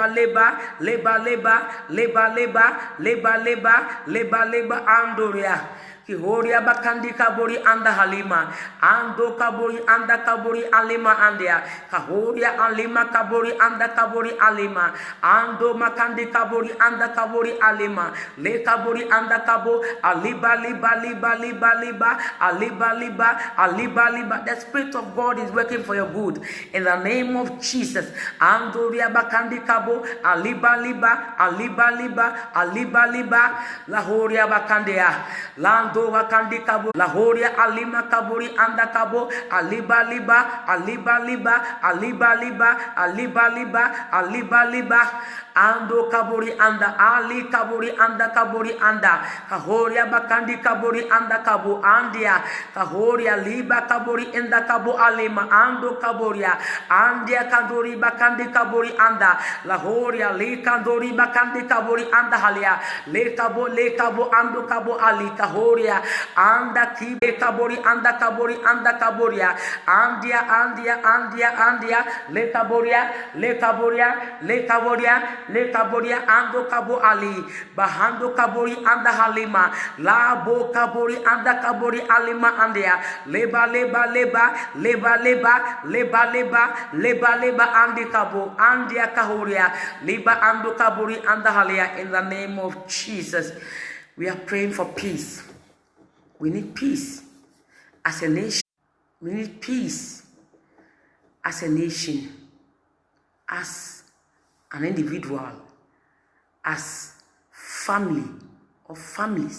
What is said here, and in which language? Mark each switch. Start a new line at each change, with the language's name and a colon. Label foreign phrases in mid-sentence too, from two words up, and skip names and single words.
English: Leba andoria. Kihoria bakandi kabori anda halima. Ando kabori anda kabori alima andia. Kahoria alima kabori anda kabori alima. Ando makandi kabori anda kabori alima. Le kabori anda kabo aliba liba liba liba liba aliba liba aliba liba. The Spirit of God is working for your good in the name of Jesus. Andoria bakandi kabo aliba liba aliba liba aliba liba lahoria bakandia lando bakandi kabo lahoria alima kabori anda kabo aliba liba aliba liba aliba liba aliba liba aliba liba ando kabori anda ali kabori anda kahoria bakandi kabori anda kabo andia kahoria liba kabori enda kabo alima ando kaboria andia kadori bakandi kabori anda lahoria li kadori bakandi kabori anda halia le kabo ando kabo ali kahoria anda kibe kabori anda kaboria andia le kaboria ando kabo ali bahando kabori anda halima labo kabori anda kabori alima andia leba andi kabo andia kahoria liba ando kabori anda halia. In the name of Jesus, we are praying for peace. We need peace as a nation. We need peace as a nation, as an individual, as family or families.